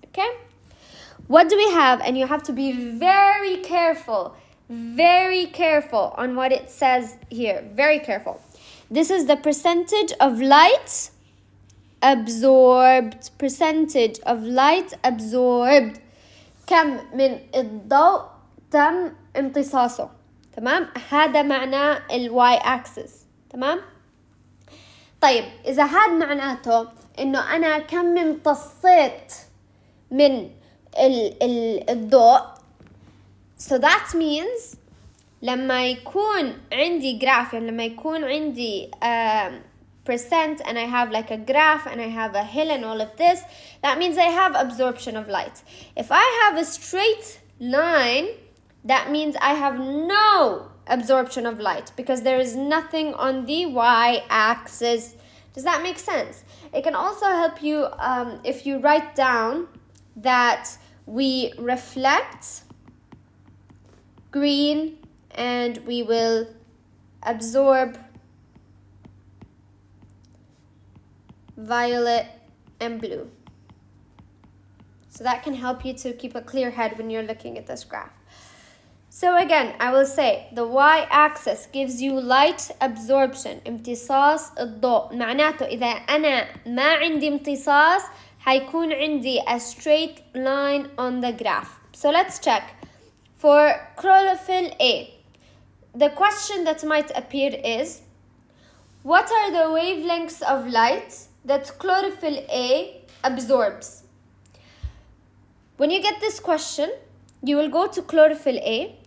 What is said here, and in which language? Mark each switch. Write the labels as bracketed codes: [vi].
[en] Okay, what do we have? And you have to be very careful on what it says here. Very careful. This is the percentage of light absorbed. Percentage of light absorbed. [ar] كم من الضوء تم امتصاصه. تمام؟ هذا معناه الواي اكسس. تمام؟ طيب إذا هذا معناته إنه أنا كم امتصيت من الضوء. [en] So that means [ar] لما يكون عندي [en] graph، [ar] يعني لما يكون عندي [en] percent and I have like a graph and I have a hill and all of this, that means I have absorption of light. If I have a straight line, that means I have no absorption of light because there is nothing on the y-axis. Does that make sense? It can also help you if you write down that we reflect green and we will absorb violet and blue. So that can help you to keep a clear head when you're looking at this graph. So again, I will say the y-axis gives you light absorption. [ar] امتصاص الضوء. معناته إذا أنا ما عندي امتصاص هيكون عندي [en] a straight line on the graph. So let's check. For chlorophyll A, the question that might appear is, what are the wavelengths of light that chlorophyll A absorbs? When you get this question, you will go to chlorophyll A.